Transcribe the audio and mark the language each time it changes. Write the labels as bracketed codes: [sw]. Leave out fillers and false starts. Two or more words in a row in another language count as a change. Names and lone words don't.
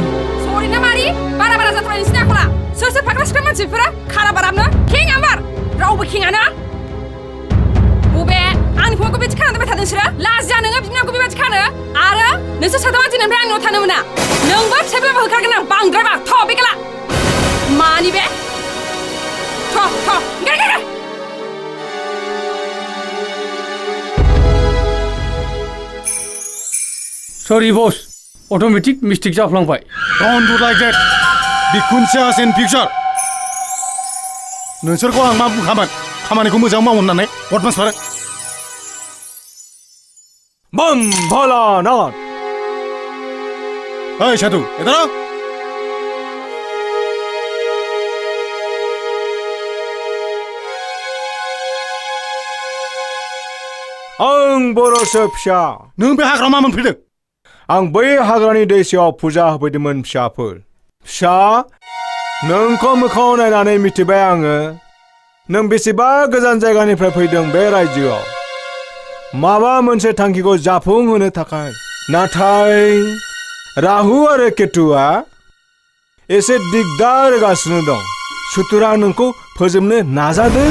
[brx] ना मारि बारा जाथारबाय नोंसिनि आखला सोर फाग्ला सिख्ला मानसिफोरा खारा बाराबनो खें आमार रावबो खेङानो बबे आंनि फंबायखौ बेबायदि खाना दोनबाय थादों नोंसोरो लाजिया नोङो बिमाखौ बेबायदि खानो आरो नोंसोर साथामा दिनैनिफ्राय आंनियाव थानो मोना नोंबो फिसाइब्लाबो होखारगोन आं बांद्रायबा थ' बेगाला मानि बे थ' गार [en] sorry boss automatic mistake जाफ्लांबाय don't do like that [brx] बिखुनजोआस [en] in future [brx] नोंसोरखौ आं मा बुंखामोन खामानिखौ मोजां मावो होननानै बदमास बारो बम भोलानाथ [hi] ओइ साधु इधर आओ [brx] आं बर'सो फिसा नों बे हाग्रायाव मा मोनफैदों आं बै हाग्रानि दैसायाव फुजा होफैदोंमोन फिसाफोर फिसा नोंखौ मोखाङाव नायनानै मिथिबाय आङो नों बेसेबा गोजान जायगानिफ्राय फैदों बे रायजोआव माबा मोनसे थांखिखौ जाफुंहोनो थाखाय नाथाय राहु आरो केतुआ एसे दिगदार होगासिनो दं सुथुरा नोंखौ फोजोबनो नाजादों